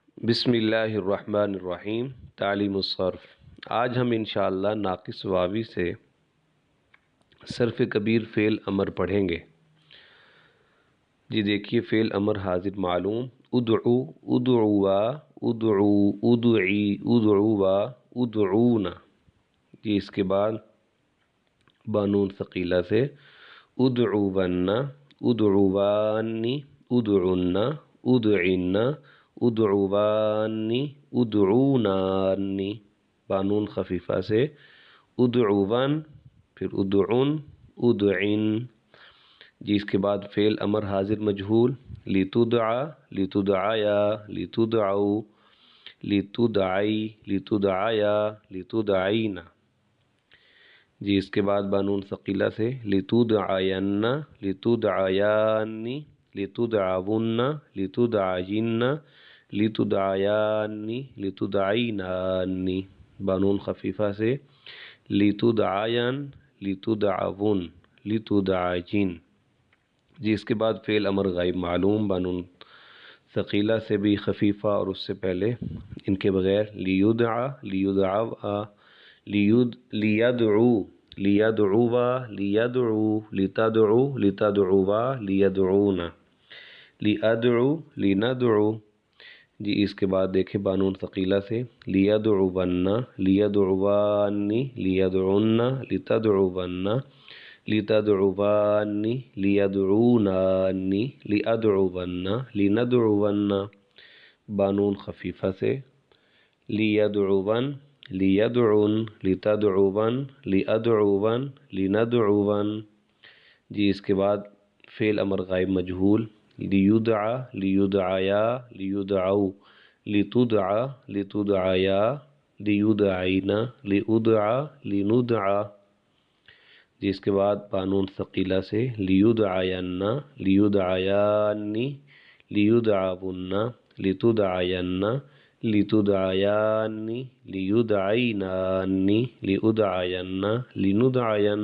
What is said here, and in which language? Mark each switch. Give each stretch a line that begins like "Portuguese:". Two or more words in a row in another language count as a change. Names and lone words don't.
Arabic: بسم اللہ الرحمن الرحیم۔
Urdu: تعلیم الصرف۔ آج ہم انشاءاللہ ناقص واوی سے صرف کبیر فعل امر پڑھیں گے۔ جی دیکھیے، فعل امر حاضر معلوم:
Arabic: ادعو، ادعوا، ادعو، ادعی، ادعوا، ادعونا۔
Urdu: جی اس کے بعد بانون ثقیلہ سے ادعون،
Arabic: ادعوانی، ادعنا، ادعنا، ادعوانی، ادعونانی۔
Urdu: بانون خفیفہ سے ادعون، پھر
Arabic: ادعن، ادعن۔
Urdu: جی اس کے بعد فعل امر حاضر مجہول:
Arabic: لتدعا، لتدعیا، لتدعو، لتدعی، لتدعیا، لتدعینا۔
Urdu: جی اس کے بعد بانون ثقیلہ سے
Arabic: لتدعین، لتدعیانی، لتدعون، لتدعین، لتدعیانی، لتدعینانی۔
Urdu: بانون خفیفہ سے
Arabic: لتدعین، لتدعون، لتدعجین۔
Urdu: جی اس کے بعد فعل امر غائب معلوم: بانون ثقیلہ سے بھی خفیفہ اور اس سے پہلے ان کے بغیر:
Arabic: لیدعا، لیدعوا، لیدعو، لیدعوا، لیدعو، لتدعو، لتدعوا، لیدعونا، لیدعو، لیندعو۔
Urdu: جی اس کے بعد دیکھیں بانون ثقیلہ سے
Arabic: لیدعون، لیدعوانی، لیدعن، لتدعون، لتدعوانی، لیدعونانی، لیدعون، لیندعون۔
Urdu: بانون خفیفہ سے
Arabic: لیدعون، لیدعن، لتدعون، لیدعون، لیندعون۔
Urdu: جی اس کے بعد فعل امر غائب مجہول:
Arabic: لیدعا، لیدعیا، لیدعو، لتدعا، لتدعیا، لیدعینا، لیدعا، لیندعا۔
Urdu: جی اس کے بعد بانون ثقیلہ سے
Arabic: لیدعین، لیدعیانی، لیدعون، لتدعین، لتدعیانی، لیدعینانی، لیدعین، لیندعین۔